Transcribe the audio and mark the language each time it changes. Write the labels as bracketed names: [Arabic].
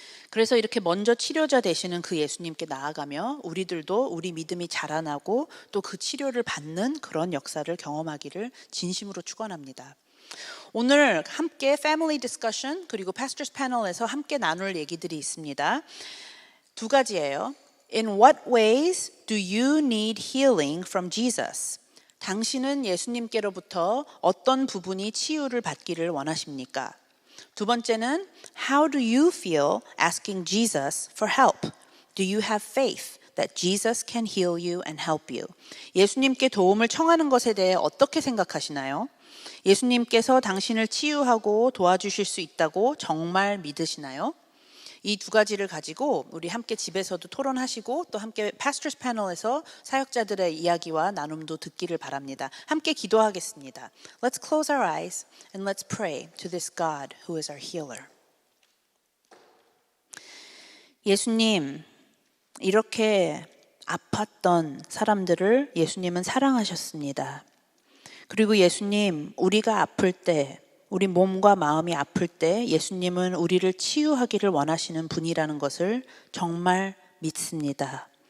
[Korean] 그래서 이렇게 먼저 치료자 되시는 그 예수님께 나아가며 우리들도 우리 믿음이 자라나고 또 그 치료를 받는 그런 역사를 경험하기를 진심으로 축원합니다. 오늘 함께 패밀리 디스커션 그리고 파스터스 패널에서 함께 나눌 얘기들이 있습니다. 두 가지예요. [English] In what ways do you need healing from Jesus? [Korean] 당신은 예수님께로부터 어떤 부분이 치유를 받기를 원하십니까? 두 번째는 [English] How do you feel asking Jesus for help? Do you have faith that Jesus can heal you and help you? [Korean] 예수님께 도움을 청하는 것에 대해 어떻게 생각하시나요? 예수님께서 당신을 치유하고 도와주실 수 있다고 정말 믿으시나요? 이 두 가지를 가지고 우리 함께 집에서도 토론하시고 또 함께 파스터스 패널에서 사역자들의 이야기와 나눔도 듣기를 바랍니다. 함께 기도하겠습니다. [English] Let's close our eyes and let's pray to this God who is our healer. [Korean] 예수님, 이렇게 아팠던 사람들을 예수님은 사랑하셨습니다. 그리고 예수님, 우리가 아플 때 우리 몸과 마음이 아플 때 예수님은 우리를 치유하기를 원하시는 분이라는 것을 정말 믿습니다.